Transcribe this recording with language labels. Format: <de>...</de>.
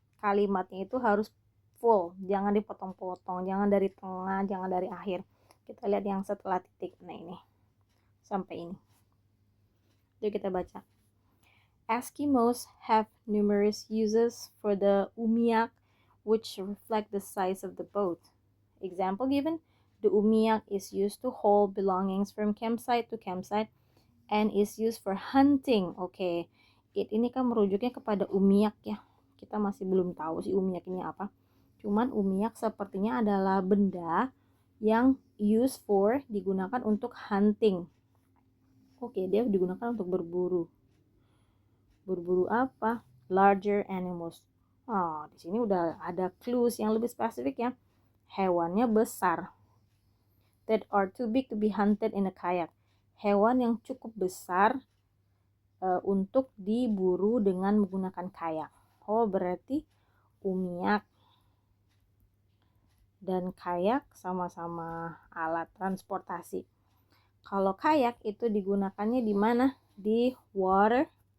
<id>Kalimatnya itu harus full, jangan dipotong-potong, jangan dari tengah, jangan dari akhir. Kita lihat yang setelah titik. Nah, ini sampai ini. Jadi kita baca.</id> <en>Eskimos have numerous uses for the umiak, which reflect the size of the boat. Example given. The umiak is used to haul belongings from campsite to campsite and is used for hunting.</en> <id>Oke. Ini kan merujuknya kepada umiak ya. Kita masih belum tahu sih umiak ini apa. Cuman umiak sepertinya adalah benda yang</id> <en>used for,</en> <id>digunakan untuk hunting. Oke, dia digunakan untuk berburu. Berburu apa?</id> <en>Larger animals.</en> <id>Oh, di sini udah ada clues yang lebih spesifik ya. Hewannya besar.</id> <en>That are too big to be hunted in a kayak.</en> <id>Hewan yang cukup besar untuk diburu dengan menggunakan kayak. Oh, berarti umiak dan kayak sama-sama alat transportasi. Kalau kayak itu digunakannya di mana? Di water.</id>